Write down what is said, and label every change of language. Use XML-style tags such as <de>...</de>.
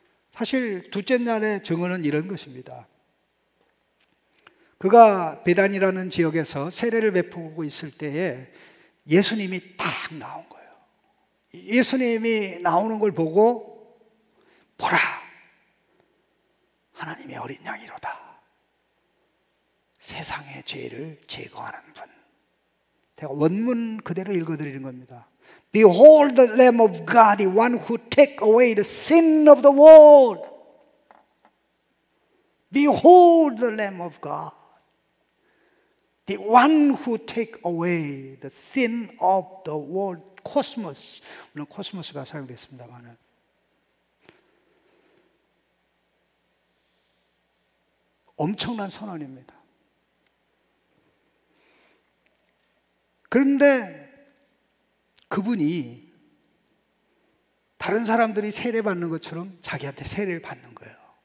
<ko>사실 둘째 날의 증언은 이런 것입니다. 그가 베단이라는 지역에서 세례를 베푸고 있을 때에 예수님이 딱 나온 거예요. 예수님이 나오는 걸 보고 보라 하나님의 어린 양이로다. 세상의 죄를 제거하는 분. 제가 원문 그대로 읽어드리는 겁니다.</ko> <en>Behold the Lamb of God, the one who take away the sin of the world. Behold the Lamb of God. The one who take away the sin of the world.</en> <ko>코스모스. 물론 코스모스가 사용됐습니다만 엄청난 선언입니다. 그런데 그분이 다른 사람들이 세례 받는 것처럼 자기한테 세례를 받는 거예요.</ko>